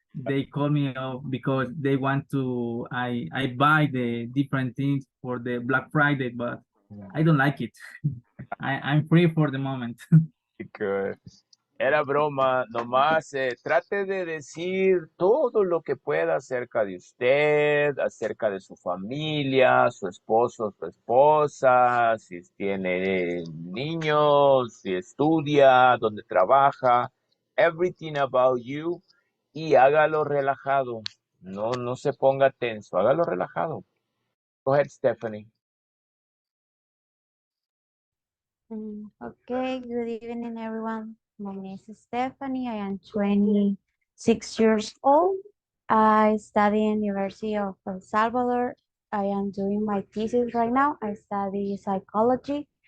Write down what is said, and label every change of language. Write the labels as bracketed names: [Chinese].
[English] they call me up because they want to I buy the different things for the Black Friday, but I don't like it. I'm free for the moment. Good. [Spanish] Era broma, nomás trate de decir todo lo que pueda acerca de usted, acerca de su familia, su esposo, su esposa, si tiene niños, si estudia, dónde trabaja, [English] everything about you, [Spanish] y hágalo relajado. No se ponga tenso, hágalo relajado. [English] Go ahead, Stephanie. Okay, good evening, everyone. My name is Stephanie. I am 26 years old. I study in University of El Salvador. I am doing my thesis right now. I study psychology.